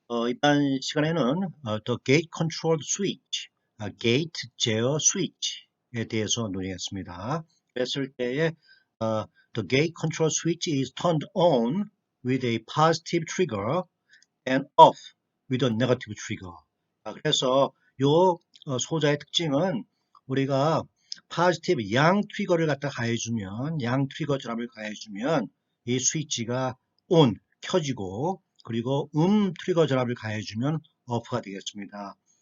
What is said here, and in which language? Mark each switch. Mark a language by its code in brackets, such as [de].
[ko] 이번 시간에는 The Gate Control Switch, Gate 제어 Switch에 대해서 논의했습니다. 그랬을 때에 [en] The Gate Control Switch is turned on with a positive trigger and off with a negative trigger. [ko] 그래서 요 소자의 특징은 우리가 positive 양 트리거를 갖다 가해주면 양 트리거 전압을 가해주면 이 스위치가 on 켜지고 그리고 트리거 전압을 가해주면 off가 되겠습니다.